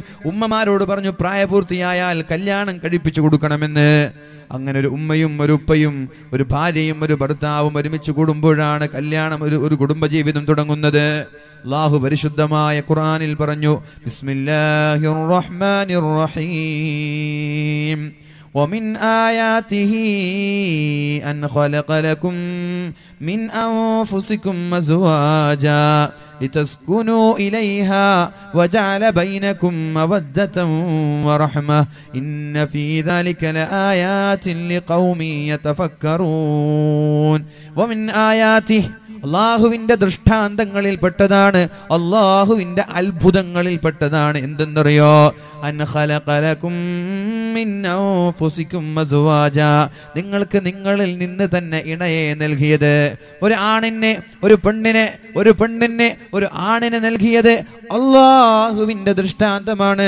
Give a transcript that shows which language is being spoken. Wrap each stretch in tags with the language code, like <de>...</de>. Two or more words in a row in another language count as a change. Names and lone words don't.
<ml>ഉമ്മമാരോട് പറഞ്ഞു, പ്രായപൂർത്തിയായാൽ കല്യാണം കഴിപ്പിച്ചു കൊടുക്കണമെന്ന്. അങ്ങനെ ഒരു ഉമ്മയും ഒരു ഉപ്പയും ഒരു ഭാര്യയും ഒരു ഭർത്താവും ഒരുമിച്ച് കൂടുമ്പോഴാണ് കല്യാണം, ഒരു കുടുംബജീവിതം തുടങ്ങുന്നത്. അല്ലാഹു പരിശുദ്ധമായ ഖുർആനിൽ പറഞ്ഞു,</ml> <ar>بسم الله الرحمن الرحيم. ومن آياته أن خلق لكم من أنفسكم أزواجا لتسكنوا إليها وجعل بينكم مودة ورحمة إن في ذلك لآيات لقوم يتفكرون. ومن آياته,</ar> <ml>അള്ളാഹുവിന്റെ ദൃഷ്ടാന്തങ്ങളിൽ പെട്ടതാണ്, അള്ളാഹുവിന്റെ അത്ഭുതങ്ങളിൽ പെട്ടതാണ്. എന്തെന്നറിയോ?</ml> <ar>أن خلق لكم من أنفسكم أزواجا,</ar> <ml>നിങ്ങൾക്ക് നിങ്ങളിൽ നിന്ന് തന്നെ ഇണയെ നൽകിയത്. ഒരു ആണിനെ ഒരു പെണ്ണിനെ, ഒരു പെണ്ണിനെ ഒരു ആണിനെ നൽകിയത് അള്ളാഹുവിന്റെ ദൃഷ്ടാന്തമാണ്.</ml>